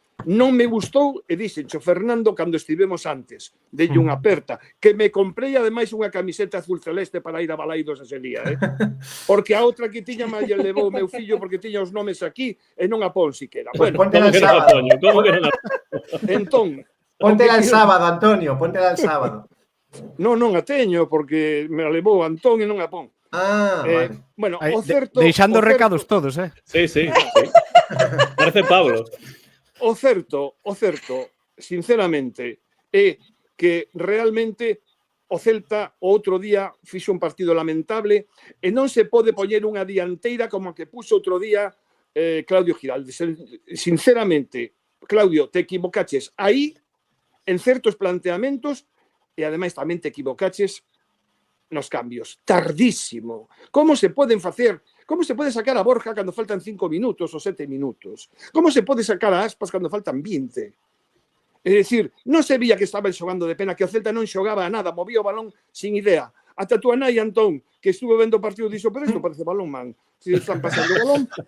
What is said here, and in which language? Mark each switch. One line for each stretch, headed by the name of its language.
Galician: Non me gustou, e dixencho Fernando cando estivemos antes, delle unha aperta, que me comprei ademais unha camiseta azul celeste para ir a Balaidos ese día, porque a outra que tiña máis lle levou o meu fillo porque tiña os nomes aquí e non a pon siquera.
Spanish: Pues Bueno, póntela el sábado.
Galician: Entón,
Spanish: Póntela el sábado, Antonio, póntela el sábado.
Galician: Non a teño porque me a levou Antón e non a pon. Vale. Bueno, Aí, o certo... deixando o certo, recados todos, Sí. Parece Pablo. O certo, sinceramente, é que realmente o Celta o outro día fixo un partido lamentable e non se pode poñer unha dianteira como a que puxo outro día Claudio Giraldez. Sinceramente, Claudio, te equivocaches aí en certos planteamentos e ademais tamén te equivocaches nos cambios. Tardísimo. Como se pode sacar a Borja cando faltan 5 minutos ou 7 minutos? Como se pode sacar a Aspas cando faltan 20? É dicir, non se vía que estaban xogando de pena, que o Celta non xogaba a nada, movía o balón sin idea. Ata tú nai, Antón, que estuvo vendo o partido, dixo, pero isto parece balón, man. Se están pasando o balón.